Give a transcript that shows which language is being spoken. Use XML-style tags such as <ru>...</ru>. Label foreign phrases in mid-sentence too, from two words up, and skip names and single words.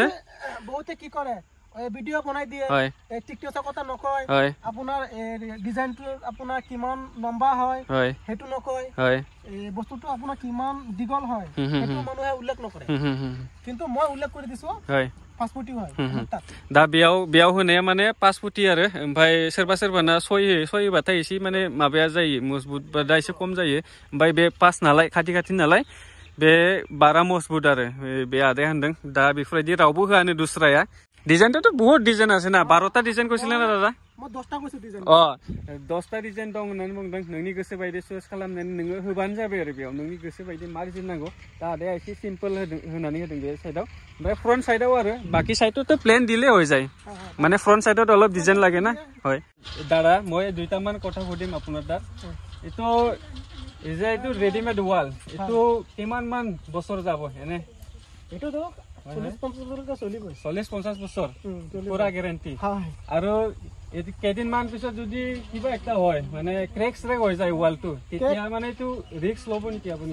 <as>বহুতে কি কৰে ভিডিও বনাই দিয়ে টিকটকৰ কথা নকয় আপোনাৰ ডিজাইনটো আপোনাৰ কিমান লম্বা হয় হেতু নকয় এই বস্তুটো আপোনাৰ কিমান দীঘল হয় হেতু মানুহে উল্লেখ নকৰে কিন্তু মই উল্লেখ কৰি দিছো 5 ফুটি হয়</as> <brx>दा बेयाव होनाया माने 5 फुटि आरो ओमफ्राय सोरबाना 6 बाथाय एसे माने माबाया जायो मजबुत बा दा एसे खम जायो ओमफ्राय बे 5 नालाय खाथि नालाय बे बारा मजबुत आरो बे आदाया होनदों दा बेफोरबायदि रावबो होआनो दुसराया डिजाइनथ'</brx> <as>বহুত ডিজাইন আছে না 12টা ডিজাইন কৈছিল না দাদা মই 10টা কৈছো डिजाइन</as> <brx>10टा डिजाइन दं होननानै बुंदों नोंनि गोसो बायदि चुज खालामनानै नोङो होबानो जाबाय आरो बेयाव नोंनि गोसो बायदि मा डिजाइन नांगौ दा आदाया एसे सिम्पल होनानै होदों बे साइडआव ओमफ्राय फ्रन्ट साइडआव आरो बाकी साइडতো</brx> <as>প্লেন দিলে হৈ যায় মানে ফ্ৰন্ট সাইডত অলপ ডিজাইন লাগে না হয় দাদা মই দুইটামান কথা সুধিম আপোনাৰ তাত এইটো ৰেডিমেড ওয়াল এইটো কিমান মান বছৰ যাব এনে এইটো তো 40-50 বছৰ পুৰা গ্যাৰান্টি আৰু এটি কেদিন মান পিছত যদি কিবা একটা হয় মানে ক্ৰেক্স হৈ যায় ওয়ালটো তেতিয়া মানে এইটো ৰিস্ক লব নেকি আপুনি</as>